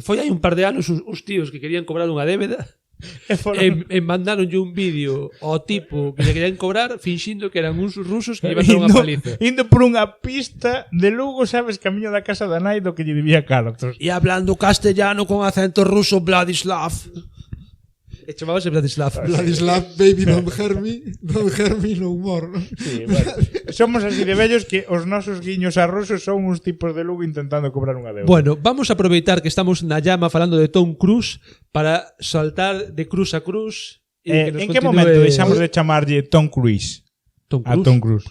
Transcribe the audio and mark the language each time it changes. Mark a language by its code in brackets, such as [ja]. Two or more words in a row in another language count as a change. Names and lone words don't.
[gl] Foi hai un par de anos os tíos que querían cobrar unha débeda e mandaronlle un vídeo ao tipo que le querían cobrar finxindo que eran uns rusos que iban a unha paliza. Indo por unha pista de Lugo, sabes, camiño da casa da nai do que lle debía cartos. E hablando castellano con acento ruso, Vladislav. E chamábase Vladislav. [en] Vladislav, baby, don't hurt me no more. [gl] Sí, bueno. Somos así de vellos que os nosos guiños a rusos son uns tipos de Lugo intentando cobrar unha deuda. Bueno, vamos a aproveitar que estamos na llama falando de Tom Cruise para saltar de cruz a cruz. En que momento deixamos de chamarlle Tom Cruise? A Tom Cruise.